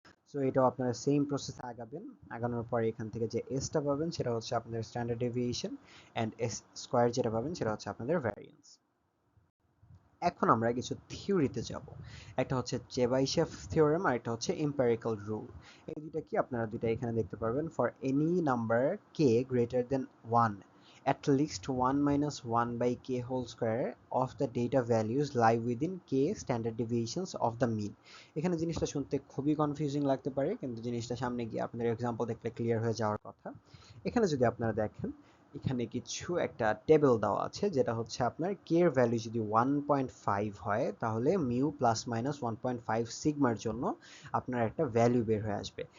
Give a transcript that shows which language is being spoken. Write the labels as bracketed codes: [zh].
[bn] So এটাও আপনারা same প্রসেসে আগাবেন। আগানোর পরে এখান থেকে যে এসটা পাবেন সেটা হচ্ছে আপনাদের standard deviation and S square যেটা পাবেন সেটা হচ্ছে আপনাদের ভ্যারিয়েন্স। এখন আমরা কিছু থিওরিতে যাব। একটা হচ্ছে চেবাইশেভ থিওরেম আর একটা হচ্ছে এম্পিরিক্যাল রুল। এই দুইটা কি আপনারা দুইটা এখানে দেখতে পারবেন। [en] For any number k greater than 1 at least 1 minus 1 by k whole square of the data values lie within k standard deviations of the mean। [bn] এখানে জিনিসটা শুনতে খুবই কনফিউজিং লাগতে পারে, কিন্তু জিনিসটা সামনে গিয়ে আপনাদের এক্সাম্পল দেখলে ক্লিয়ার হয়ে যাওয়ার কথা। এখানে যদি আপনারা দেখেন, এখানে কিছু একটা টেবিল দেওয়া আছে, যেটা হচ্ছে আপনার কে এর ভ্যালু যদি 1.5 হয়, তাহলে মিউ প্লাস মাইনাস 1.5 সিগমার জন্য আপনার একটা ভ্যালু বের হয়ে আসবে।